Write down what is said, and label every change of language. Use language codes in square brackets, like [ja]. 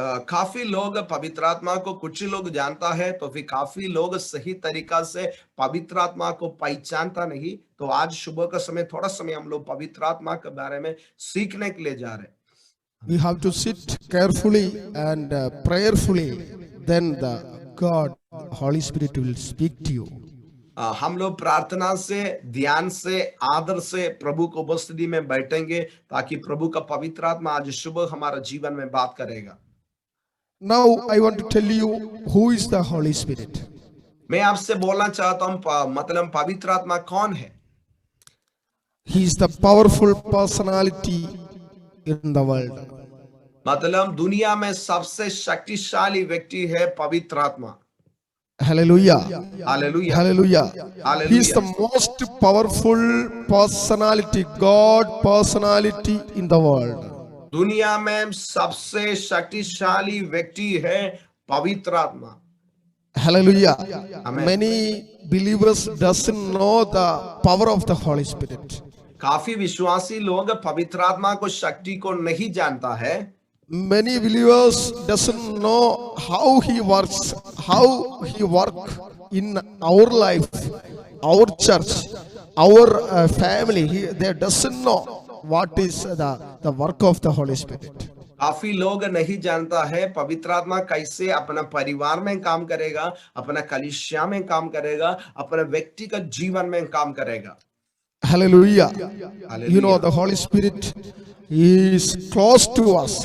[hi] काफी लोग पवित्र आत्मा को कुछ लोग जानता है, तो फिर काफी लोग सही तरीका से पवित्र आत्मा को पहचानता नहीं। तो आज सुबह का समय थोड़ा समय हम लोग पवित्र आत्मा के बारे में सीखने के लिए जा रहे हैं। [en] We have to sit carefully and prayerfully, then the God, Holy Spirit will speak to you. [hi] हम लोग प्रार्थना से, ध्यान से, आदर से प्रभु को उपस्थिति में बैठेंगे ताकि प्रभु का पवित्र आत्मा आज सुबह हमारा जीवन में बात करेगा। [en] Now I want to tell you who is the Holy Spirit. [hi] मैं आपसे बोलना चाहता हूँ मतलब पवित्र आत्मा कौन है? [en] He is the powerful personality in the world. [hi] मतलब दुनिया में सबसे शक्तिशाली व्यक्ति है पवित्र आत्मा। [en] Hallelujah. Hallelujah. Hallelujah. Hallelujah. He is the most powerful personality, God personality in the world. [hi] दुनिया में सबसे शक्तिशाली व्यक्ति है पवित्र आत्मा। [en] Hallelujah. Amen. Many believers doesn't know the power of the Holy Spirit. [hi] काफी विश्वासी लोग पवित्र आत्मा को शक्ति को नहीं जानता है। [en] Many believers doesn't know how he works, how he work in our life, our church, our family. They doesn't know what is the work of the Holy Spirit. [hi] काफी लोग नहीं जानता है पवित्र आत्मा कैसे अपना परिवार में काम करेगा, अपना कलीसिया में काम करेगा, अपने व्यक्तिगत जीवन में काम करेगा। [en] Hallelujah. Hallelujah. You know, the Holy Spirit is close to us.